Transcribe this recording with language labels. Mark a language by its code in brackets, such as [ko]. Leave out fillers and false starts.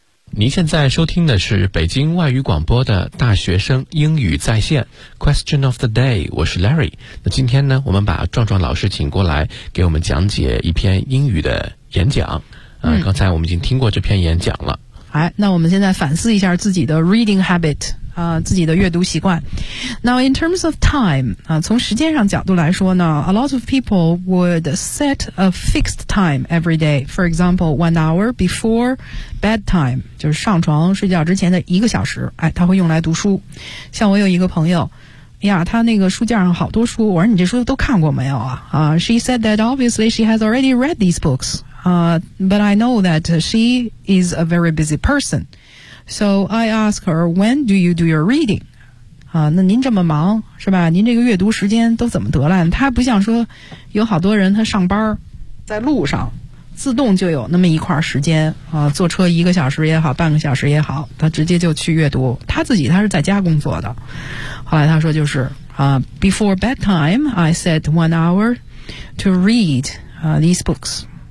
[zh] 您现在收听的是北京外语广播的大学生英语在线 Question of the Day， 我是 Larry。那今天呢，我们把壮壮老师请过来给我们讲解一篇英语的演讲，刚才我们已经听过这篇演讲了。那我们现在反思一下自己的 reading habit。自己的阅读习惯。 [en] Now in terms of time, [zh] 从时间上角度来说呢 [en] a lot of people would set a fixed time every day. For example, 1 hour before bedtime, [zh] 就是上床睡觉之前的一个小时，哎，他会用来读书。像我有一个朋友，呀，他那个书架上好多书，我说你这书都看过没有啊？ [en] She said that obviously she has already read these books. But I know that she is a very busy person. So I ask her, when do you do your reading? [zh] 那您这么忙是吧？您这个阅读时间都怎么得来？他不像说有好多人他上班在路上自动就有那么一块时间坐车一个小时也好半个小时也好他直接就去阅读。他自己他是在家工作的。后来他说就是 [en] before bedtime, I set 1 hour to read, these books.